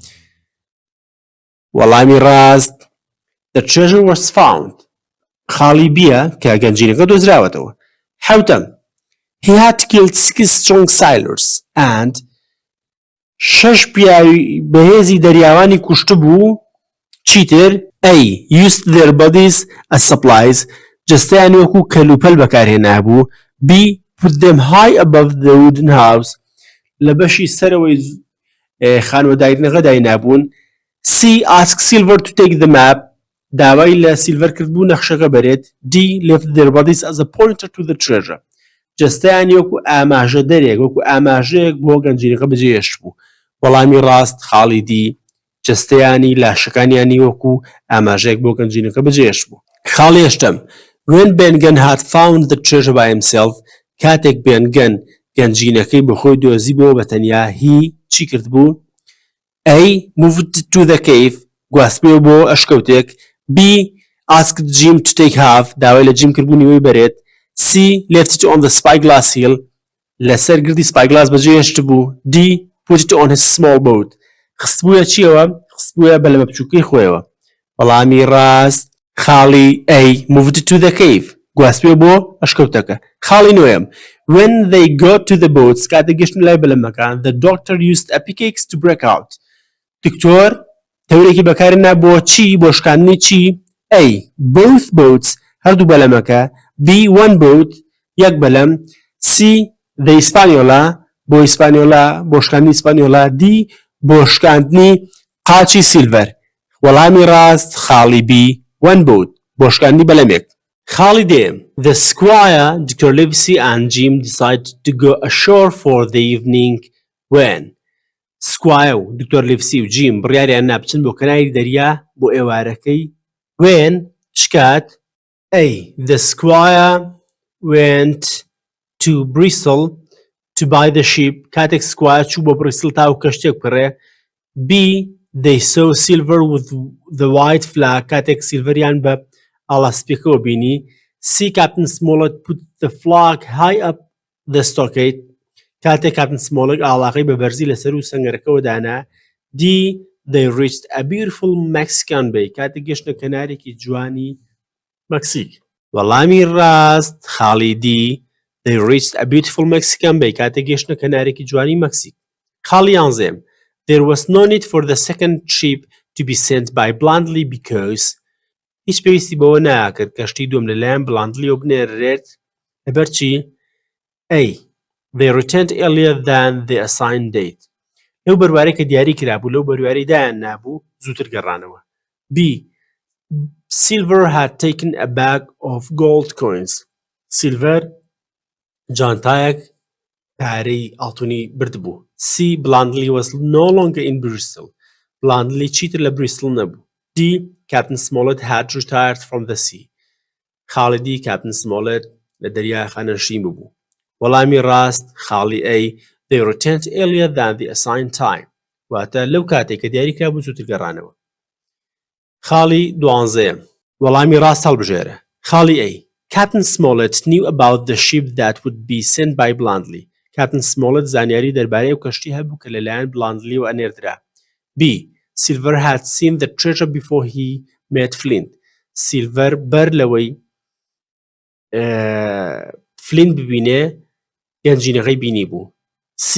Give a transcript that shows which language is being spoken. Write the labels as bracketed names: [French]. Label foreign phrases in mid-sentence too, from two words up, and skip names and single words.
[Central Kurdish] وەڵامی ڕاست [English] The treasure was found. [Central Kurdish] خاڵی بیە کە گەنجینەکە دۆزراوەتەوە. حەوتەم. [English] He had killed 6 strong sailors and 6 [Central Kurdish] پیاوی بەهێزی دەریاوانی کوشت بوو. چیتر؟ A. [English] Used their bodies as supplies. [Central Kurdish] جستیان وەکو کەلوپەل بەکارهێنا بوو. [English] B. Put them high above the wooden house. [Central Kurdish] لە بەشی سەرەوەی خانوەدارینەکە داینابوون. [English] C. Ask Silver to take the map. [Central Kurdish] داوای لە سیلڤەر کرد بوو نەخشەکە بەرێت. [English] D. Left their bodies as a pointer to the treasure. [Central Kurdish] جستیان وەکو ئاماژە دەرێک وەکو ئاماژەیەک بۆ گەنجینەکە بەجێهێشت بوو. وەڵامی ڕاست خاڵی D. جستەیانی لاشەکانیانی وەکو ئاماژەیەک بۆ گەنجینەکە بەجێهێشت بوو. خاڵی هەشتەم. [English] When Bengan had found the treasure by himself [Central Kurdish] کاتێک بێنگەن گەنجینەکەی بەخۆی دۆزی بۆ بەتەنیا هی چی کرد بوو؟ [English] A. Moved to the cave. [Central Kurdish] گواستبێ بۆ ئەشکەوتێک. [English] B. Asked Jim to take half. [Central Kurdish] داوای لە جیم کردبوو نیوەی بەرێت. [English] C. Left it on the spyglass hill. [Central Kurdish] لەسەر گردی spyglass بەجێهێشت بوو. [English] D. Put it on his small boat. [Central Kurdish] خستبوویە چیەوە؟ خستبوویە بە لەمە بچووکەی خۆیەوە. وەڵامی ڕاست خاڵی [English] A. Moved to the cave. [Central Kurdish] گواستبێ بۆ ئەشکەوتەکە. خاڵی نوێم. [English] When they got to the boats [Central Kurdish] کاتێک گەشتن لای بەلەمەکان [English] the doctor used a pickaxe to break out. [Central Kurdish] دکتۆر تەورێکی بەکارهێنا بۆ چی؟ بۆ شکاندنی چی؟ A. [English] Both boats. [Central Kurdish] هەردوو بەلەمەکە. [English] B. One boat. [Central Kurdish] یەک بەلەم. [English] C. The Hispaniola. [Central Kurdish] بۆ ئیسپانیۆلا بۆ شکاندنی ئیسپانیۆلا. D. بۆ شکاندنی قاچی سیلڤەر. وەڵامی ڕاست خاڵی [English] B one boat [Central Kurdish] بۆشکاندنی بەلەمێک. خاڵی دێم [English] The Squire, Dr. Livesey and Jim decided to go ashore for the evening when Squire [Central Kurdish] و دکتۆر لیڤسی و جیم بڕیاریان نابچن بۆ کەناری دەریا بۆ ئێوارەکەی [English] when چکات A. The Squire went to Bristol to buy the ship [Central Kurdish] کاتێک سکوایە چوو بۆ بریستڵ تا و کەشتێک بکڕێ [English] B. They saw silver with the white flag [Central Kurdish] کاتێک سیلڤەریان بە ئاڵاسپێکەوە بینی [English] C. Captain Smollett put the flag high up the stockade [Central Kurdish] کاتێک کاپتن سمۆڵک ئاڵاقەی بە بەرزی لەسەر و سەنگەرەکەەوە دانا [English] D. They reached a beautiful Mexican bay [Central Kurdish] کاتێک گەشتە کەنارێکی جوانی مەکسیک. وەڵامی ڕاست خاڵی [English] D. They reached a beautiful Mexican bay [Central Kurdish] کاتێک گەشتە کەنارێکی جوانی مەکسیک. [English] خاڵی 11 There was no need for the second ship to be sent by Blandly because [Central Kurdish] هیچ پێویستی بەوە ناکرد کەشتی دوم لەلایەن بڵاندلیەوە بنێرێت لەبەر چی [English] A. They returned earlier than the assigned date. [Central Kurdish] لەو بەروارەی کە دیاری کرابوو لەو بەروارەی دایان نابوو زووتر گەڕانەوە. [English] B. Silver had taken a bag of gold coins. [Central Kurdish] Silver جانتایەک پارەی ئاڵتوونی بردبوو. [English] C. Blandly was no longer in Bristol. [Central Kurdish] Blandly چیتر لە بریستڵ نەبوو. [English] D. Captain Smollett had retired from the sea. [Central Kurdish] خاڵی D. Captain Smollett لە دەریاخانە شین بوو. وەڵامی ڕاست خاڵی A. [English] They returned earlier than the assigned time. [Central Kurdish] واتە لەو کاتێک کە دیاری کرابوو زووتر گەڕانەوە. خاڵی 12 وەڵامی ڕاست هەڵبژێرە. خاڵی A. [English] Captain Smollett knew about the ship that would be sent by Blandly. [Central Kurdish] Captain Smollett زانیاری دەربارەی ئەو کەشتی هەبوو کە لەلایەن بڵاندلیەوە ئەنێردرا. [English] B. Silver had seen the treasure before he met Flint. [Central Kurdish] Silver بەر لەوەی فلینت ببینێ گەنجینەکەی بینی بوو. [English] C.